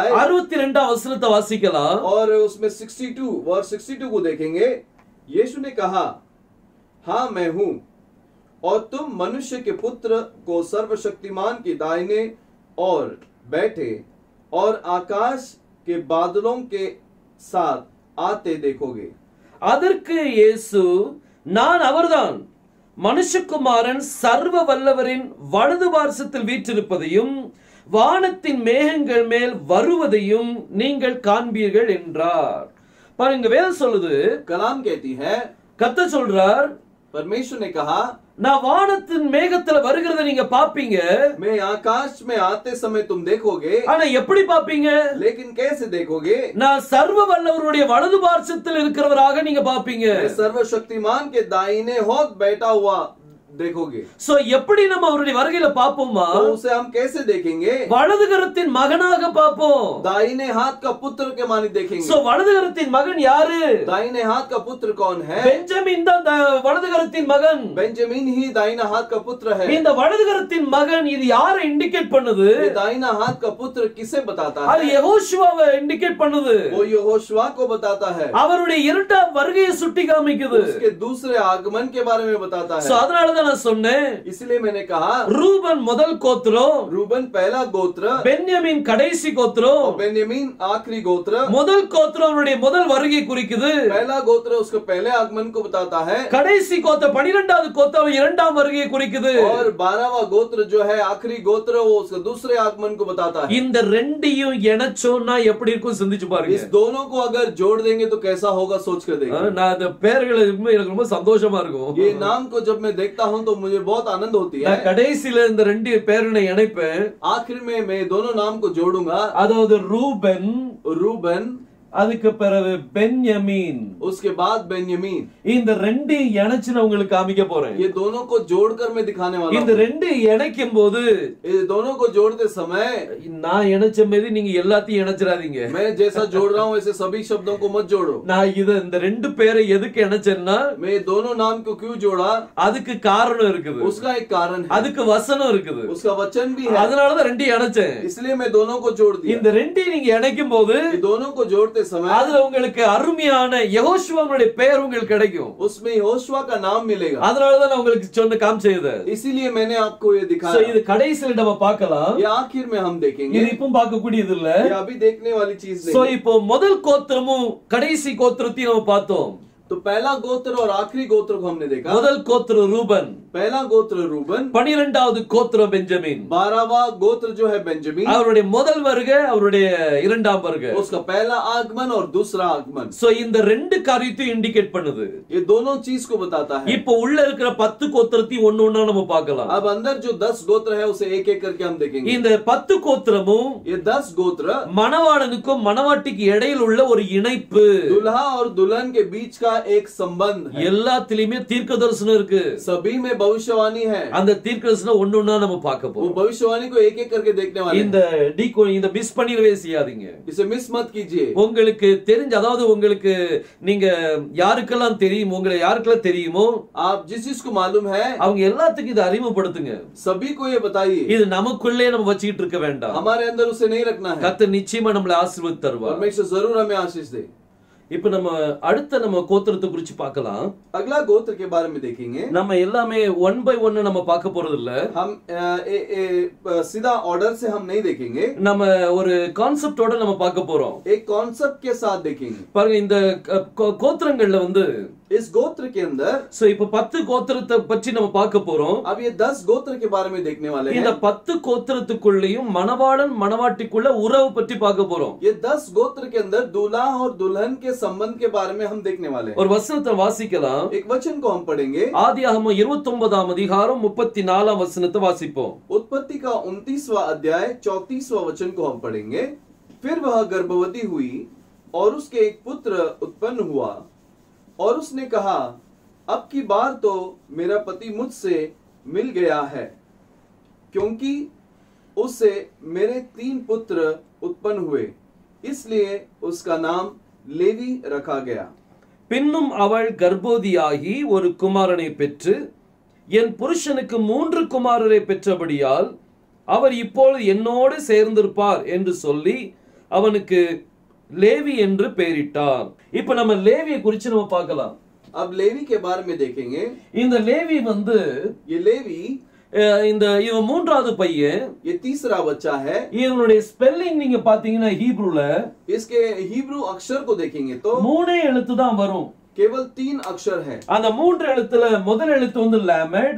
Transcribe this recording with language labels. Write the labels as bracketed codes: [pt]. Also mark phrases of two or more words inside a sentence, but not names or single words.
[ta] 62ஆம் வசனத்தை வாசிக்கலாம். [hi] और उसमें 62 वर्ष 62 को देखेंगे। यीशु ने कहा, हाँ मैं हूं, और तुम मनुष्य के पुत्र को सर्वशक्तिमान के दाहिने और बैठे और आकाश के बादलों के साथ आते देखोगे। [ta] அதற்கு இயேசு, நான் அவர்தான், மனுஷகுமாரன் சர்வ வல்லவரின் வலது பார்சத்தில் வீற்றிருப்பதையும் வானத்தின் மேகங்கள் மேல் வருவதையும் நீங்கள் காண்பீர்கள் என்றார். பாருங்க, வேதம் சொல்லுது, [hi] कलाम कहती है, [ta] கர்த்தர் சொல்றார், [hi] परमेश्वर ने कहा, [ta] நான் வானத்தின் மேகத்துல வருகிறத நீங்க பாப்பீங்க. [hi] मैं आकाश में आते समय तुम देखोगे। [ta] ஆனா எப்படி பாப்பீங்க? [hi] लेकिन कैसे देखोगे? [ta] நான் சர்வ வல்லவருடைய வலது பார்சத்தில் இருக்கிறவராக நீங்க பாப்பீங்க. [hi] मैं सर्वशक्तिमान के दाहिने हाथ बैठा हुआ देखोगे। [ta] சோ எப்படி நம்ம அவருடைய வருகையில பாப்போமா? [hi] तो उसे हम कैसे देखेंगे? [ta] வலது கரத்தின் மகனாக பாப்போம். [hi] दाहिने हाथ का पुत्र के मानी देखेंगे। [ta] சோ வலது கரத்தின் மகன் யாரு? [hi] दाहिने हाथ का पुत्र कौन है? [ta] பெஞ்சமின் தான் வலது கரத்தின் மகன். [hi] बेंजामिन ही दाहिना हाथ का पुत्र है। [ta] இந்த வலது கரத்தின் மகன் இது யாரை இண்டிகேட் பண்ணுது? [hi] ये दाहिना हाथ का पुत्र किसे बताता [ta] அது [hi] है? [ta] யெகோஷுவாவை இண்டிகேட் பண்ணுது. [hi] वो यहोशुआ को बताता है। [ta] அவருடைய இரண்டாம் வருகையை சுட்டி காமிக்குது. [hi] उसके दूसरे आगमन के बारे में बताता சோ है। [ta] அதனால தான் நான் சொன்னேன், [hi] इसलिए मैंने कहा, [ta] ரூபன் முதல் கோத்திரம், [hi] रूबन पहला गोत्र, [ta] பென்யமீன் கடைசி கோத்திரம். [hi] और बेन्यामीन आखिरी गोत्र। [ta] முதல் கோத்திரம் அவருடைய முதல் வருகை குறிக்குது. [hi] पहला गोत्र उसके पहले आगमन को बताता है। [ta] கடைசி கோத்திரம் 12வது கோத்திரம் இரண்டாம் வருகையை குறிக்குது. [hi] और 12वां गोत्र जो है आखिरी गोत्र, वो उसके दूसरे आगमन को बताता है। [ta] இந்த ரெண்டையும் இணைச்சோம்னா எப்படி இருக்கும் சிந்திச்சு பாருங்க. [hi] इस दोनों को अगर जोड़ देंगे तो कैसा होगा, सोच कर देखिए। [ta] நான் இந்த பேர்களை எனக்கு ரொம்ப சந்தோஷமா இருக்கும். [hi] ये नाम को जब मैं देखता हूँ तो मुझे बहुत आनंद होती है। [ta] நான் கடைசியில இந்த ரெண்டு பேரை இணைப்பேன். [hi] आखिर में मैं दोनों नाम को जोड़ूंगा, [ta] அதாவது ரூபன், [hi] रूबन, [ta] அதுக்கு பிறகு பென்யமீன், [hi] उसके बाद बेन्यामीन। [ta] இந்த ரெண்டு இணைச்சு நான் உங்களுக்கு காமிக்க போறேன். [hi] ये दोनों को जोड़कर मैं दिखाने वाला [ta] இந்த [hi] हूँ। [ta] ரெண்டு இணைக்கும் போது [hi] ये दोनों को जोड़ते समय [ta] நான் இணைச்ச மாதிரி நீங்க எல்லாத்தையும் இணைச்சிடாதீங்க. [hi] मैं जैसा जोड़ रहा हूँ ऐसे सभी शब्दों को मत जोड़ो। [ta] நான் இந்த ரெண்டு பேரை எதுக்கு இணைச்சேன்னா [hi] मैं ये दोनों नाम को क्यों जोड़ा, [ta] அதுக்கு காரணம் இருக்குது, [hi] उसका एक कारण है, [ta] அதுக்கு வசனம் இருக்குது. [hi] उसका वचन भी है, [ta] அதனாலதான் ரெண்டையும் இணைச்சேன். [hi] इसलिए मैं दोनों को जोड़ दिया। [ta] இந்த ரெண்டையும் நீங்க இணைக்கும் போது [hi] ये दोनों को जोड़ते समय [ta] அதுல உங்களுக்கு அருமையான யெகோஷுவாவுடைய பெயர் உங்களுக்கு கிடைக்கும். [hi] उसमें यहोशुआ का नाम मिलेगा। [ta] அதனாலதான் நான் உங்களுக்கு சொன்ன காமிச்சது. [hi] इसीलिए मैंने आपको ये So, दिखाया। [ta] இது கடைசியில நம்ம பார்க்கலாம். [hi] ये आखिर में हम देखेंगे, [ta] இது இப்போ பார்க்க கூடியது இல்ல. [hi] ये अभी देखने वाली चीज சோ नहीं। [ta] இப்போ முதல் கோத்திரமும் கடைசி கோத்திரத்தையும் நம்ம பார்த்தோம். [hi] तो पहला गोत्र और आखिरी गोत्र को हमने देखा। [ta] முதல் கோத்திரம் ரூபன், [hi] पहला गोत्र रूबन, [ta] 12வது கோத்திரம் பெஞ்சமின். [hi] 12वां गोत्र जो है बेंजामिन, [ta] அவருடைய முதல் வருகை, அவருடைய இரண்டாம் வருகை. [hi] उसका पहला आगमन और दूसरा आगमन। [ta] சோ இந்த ரெண்டு காரியத்தையும் இண்டிகேட் பண்ணுது. [hi] ये दोनों चीज को बताता है। [ta] இப்போ உள்ள இருக்கிற 10 கோத்திரத்தையும் ஒண்ணு ஒண்ணா நம்ம பார்க்கலாம். [hi] अब अंदर जो 10 गोत्र है उसे एक एक करके हम देखेंगे। [ta] இந்த 10 கோத்திரமும் [hi] ये 10 गोत्र [ta] மணவாளனுக்கும் மணவாட்டிக்கு இடையில் உள்ள ஒரு இணைப்பு. [hi] दुल्हा और दुल्हन के बीच का एक संबंध है। [ta] எல்லாத்திலயுமே தீர்க்க தரிசனம் இருக்கு. [hi] सभी में भविष्यवाणी है। [ta] அந்த தீர்க்க தரிசனம் ஒண்ணு ஒண்ணா நம்ம பார்க்க [hi] वो [ta] போறோம். [hi] भविष्यवाणी को एक एक करके देखने वाले [ta] இந்த இந்த மிஸ் பண்ணிடவே செய்யாதீங்க. [hi] इसे मिस मत कीजिए। [ta] உங்களுக்கு தெரிஞ்ச, அதாவது உங்களுக்கு நீங்க யாருக்கெல்லாம் தெரியும், உங்களை யாருக்கெல்லாம் தெரியுமோ [hi] आप जिस चीज को मालूम है [ta] அவங்க எல்லாத்துக்கும் இதை அறிமுகப்படுத்துங்க. [hi] सभी को ये बताइए। [ta] இது நமக்குள்ளே நம்ம வச்சுக்கிட்டு இருக்க வேண்டாம். [hi] हमारे अंदर उसे नहीं रखना है। [ta] கர்த்தர் நிச்சயமா நம்மளை ஆசீர்வதித்து தருவார். [hi] परमेश्वर जरूर हमें आशीष दे। [ta] இப்ப நம்ம அடுத்த நம்ம கோத்திரத்தை குறிச்சு பார்க்கலாம். [hi] अगला गोत्र के बारे में देखेंगे। [ta] நம்ம எல்லாமே [en] 1 by 1 [ta] நம்ம பார்க்க போறது இல்ல. [hi] हम सीधा ऑर्डर से हम नहीं देखेंगे, [ta] நம்ம ஒரு கான்செப்டோட நம்ம பார்க்க போறோம். [hi] एक कॉन्सेप्ट के साथ देखेंगे। [ta] பாருங்க, இந்த கோத்திரங்கள்ல வந்து [hi] इस गोत्र के अंदर [ta] சோ இப்ப 10 கோத்திரத்தை பற்றி நம்ம பார்க்க போறோம். [hi] अब ये 10 गोत्र के बारे में देखने वाले [ta] இந்த [hi] हैं। [ta] 10 கோத்திரத்துக்குள்ளேயும் மணவாளன் மணவாட்டிக்குள்ள உறவு பற்றி பார்க்க போறோம். [hi] ये 10 गोत्र के अंदर दूल्हा और दुल्हन के संबंध के बारे में हम देखने वाले हैं। [ta] ஒரு வசனத்தை வாசிக்கலாம். [hi] एक वचन को हम पढ़ेंगे। [ta] ஆதியாகமம் 29ஆம் அதிகாரம் 34ஆம் வசனத்தை வாசிப்போம். [hi] उत्पत्ति का 29वां अध्याय 34वां वचन को हम पढ़ेंगे। फिर वह गर्भवती हुई और उसके एक पुत्र उत्पन्न हुआ और उसने कहा, अब की बार तो मेरा पति मुझसे मिल गया है, क्योंकि उससे मेरे 3 पुत्र उत्पन्न हुए, इसलिए उसका नाम लेवी रखा गया। [ta] பின்னும் அவள் கர்ப்பவதியாகி ஒரு குமாரனை பெற்று, என் புருஷனுக்கு 3 குமாரரை பெற்றபடியால் அவர் இப்பொழுது என்னோடு சேர்ந்திருப்பார் என்று சொல்லி அவனுக்கு லேவி என்று பெயரிட்டார். இப்ப நம்ம லேவியை குறித்து நம்ம பார்க்கலாம். [hi] अब लेवी के बारे में देखेंगे। [ta] இந்த லேவி வந்து [hi] ये लेवी, [ta] இவன் 3வது பையன். [hi] ये तीसरा बच्चा है। [ta] இவனுடைய ஸ்பெல்லிங் நீங்க பாத்தீங்கன்னா ஹீப்ரூல [hi] इसके हिब्रू अक्षर को देखेंगे तो [ta] 3 எழுத்து தான் வரும். [hi] केवल 3 अक्षर है। [ta] அந்த 3 எழுத்துல முதல் எழுத்து வந்து லாமெட்,